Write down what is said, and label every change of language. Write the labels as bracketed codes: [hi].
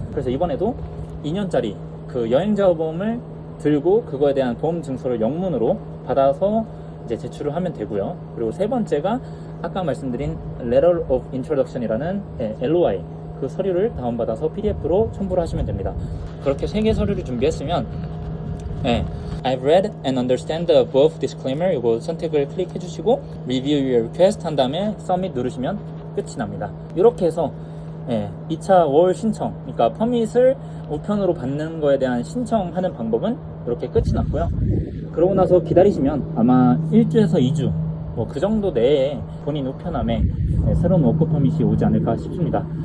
[ko] 그래서 이번에도 2년짜리 그 여행자 보험을 들고 그거에 대한 보험 증서를 영문으로 받아서 이제 제출을 하면 되고요. 그리고 세 번째가 아까 말씀드린 Letter of Introduction이라는 LOI 그 서류를 다운받아서 PDF로 첨부를 하시면 됩니다. 그렇게 3개 서류를 준비했으면 [en] I've read and understand the above disclaimer. [ko] 이거 선택을 클릭해 주시고 [en] Review your request [ko] 한 다음에 Submit 누르시면 끝이 납니다. 이렇게 해서 2차 월 신청, 그러니까 퍼밋을 우편으로 받는 거에 대한 신청하는 방법은 이렇게 끝이 났고요. 그러고 나서 기다리시면 아마 1주에서 2주 뭐 그 정도 내에 본인 우편함에 새로운 워크 퍼밋이 오지 않을까 싶습니다.